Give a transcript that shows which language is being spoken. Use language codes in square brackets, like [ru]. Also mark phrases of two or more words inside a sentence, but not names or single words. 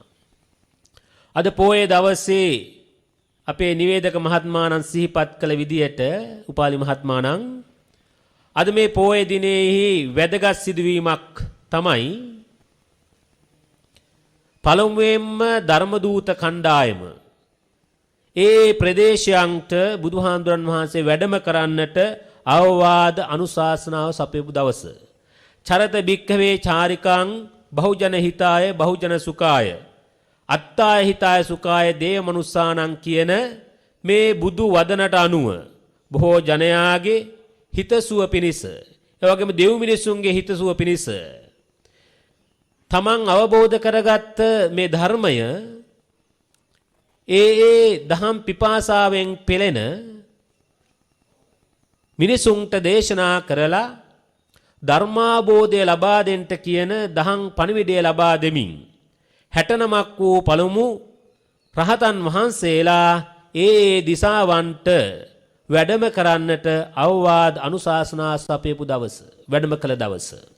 [si] අද පොයේ දවසේ අපේ නිවේදක මහත්මාණන් සිහිපත් කළ විදියට උපාලි මහත්මාණන් අද මේ පොයේ දිනෙහි වැදගත් සිදුවීමක් තමයි පළමුවෙන්ම ධර්මදූත කණ්ඩායම ඒ ප්‍රදේශයන්ට බුදුහාඳුරන් වහන්සේ වැඩම කරන්නට අවවාද අනුශාසනාව සපයපු දවස. [pi] චරත භික්ඛවේ චාරිකං බහුජන හිතාය බහුජන සුඛාය අත්තාය හිතාය සුඛාය දේව මනුස්සානං [si] කියන මේ බුදු වදනට අනුව බොහෝ ජනයාගේ හිතසුව පිණිස එවැගේම දෙව් මිනිසුන්ගේ හිතසුව පිණිස තමන් අවබෝධ කරගත්ත මේ ධර්මය ඒ දහම් පිපාසාවෙන් පෙළෙන මිනිසුන්ට දේශනා කරලා ධර්මාබෝධය ලබා දෙන්නට කියන දහම් පණිවිඩය ලබා දෙමින් 69ක් වූ පළමු රහතන් වහන්සේලා ඒ දිසාවන්ට වැඩම කරන්නට අවවාද අනුශාසනා සපයපු දවස වැඩම කළ දවස.